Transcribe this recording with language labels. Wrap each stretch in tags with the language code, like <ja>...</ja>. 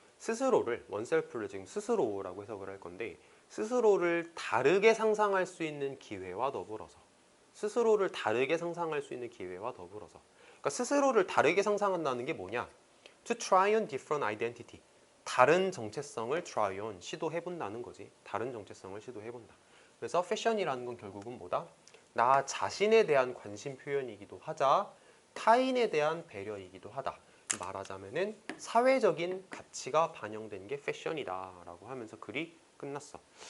<ko>스스로를 oneself를 지금 스스로라고 해석을 할 건데 스스로를 다르게 상상할 수 있는 기회와 더불어서 스스로를 다르게 상상할 수 있는 기회와 더불어서 그러니까 스스로를 다르게 상상한다는 게 뭐냐?</ko> <en>To try on different identity.</en> <ko>다른 정체성을 try on, 시도해본다는 거지. 다른 정체성을 시도해본다. 그래서 패션이라는 건 결국은 뭐다? 나 자신에 대한 관심 표현이기도 하자 타인에 대한 배려이기도 하다. 말하자면은 사회적인 가치가 반영된 게 패션이다 라고 하면서 글이 끝났어.</ko>